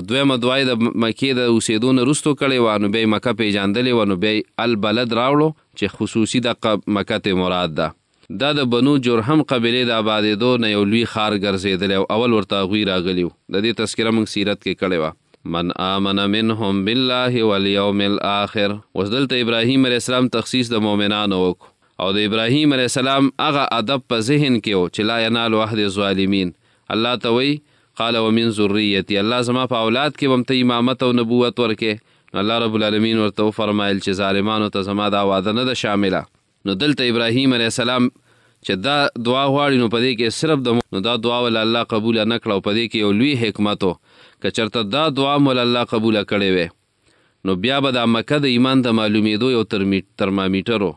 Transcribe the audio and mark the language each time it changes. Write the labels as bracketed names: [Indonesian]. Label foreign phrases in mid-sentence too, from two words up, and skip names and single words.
[Pashto] دویمه دعا یې د مکې د اوسېدو نه وروستو کړې وه نو بیا یې مکه پیژندلې وه نو بیا یې البلد راوړو چې خصوصي دغه مکه ته مراد ده. دا د بنو جرهم قبیلې د آبادېدو نه یو لوی ښار ګرځېدلی او اول ورته هغوی راغلي وو. د دې تذکره موږ سیرت کې کړې وه. [Arabic] من آمن منهم بالله والیوم الاخر. [Pashto] اوس دلته ابراهیم [Arabic] علیه السلام [Pashto] تخصیص د مؤمنانو وکړو او د ابراهیم [Arabic] علیه السلام [Pashto] هغه ادب په ذهن کې و چې [Arabic] لا ینال عهد الظالمین. [Pashto] الله ته وایي [Arabic] قال ومن ذریتی، [Pashto] الله زما په اولاد کې به هم ته امامت او نبوت ورکې. [Arabic] الله رب العالمین [Pashto] ورته وفرمایل چې ظالمانو ته زما دا وعده نه ده شامله. نو دلته ابراهیم [Arabic] علیه السلام [Pashto] چې دا دعا غواړي نو په دې کې صرف نو دا دعا ول الله قبوله نه کړه او په دې کې یو لوی حکمت و که چېرته دا دعا ول الله قبوله کړې وی نو بیا به دا مکه د ایمان د معلومېدو یو ترمامیټر و.